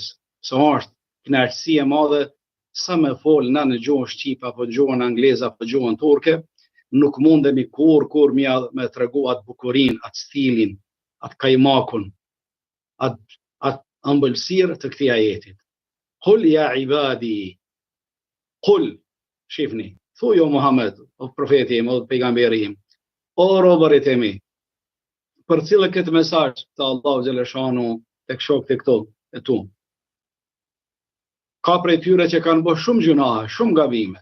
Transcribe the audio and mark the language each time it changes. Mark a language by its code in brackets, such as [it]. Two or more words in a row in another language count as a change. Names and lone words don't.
[sq] Sa është kënaqësi e madhe sa me fol në gjuhën shqipe apo gjuhën angleze apo gjuhën turke, nuk mundemi kur me tregu atë bukurinë, atë stilin, atë kajmakun, atë ëmbëlsirë të këtij ajetit. [ar] قل يا عبادي، قل, [sq] shifni, thuaj o Muhammed, o profeti im, o pejgamberi im, o robërit e mi, për cilë këtë mesazh të Allahu xhaleshanu tek shokët e këto e tu. Ka prej tyre që kanë bërë shumë gjunahe, shumë gabime.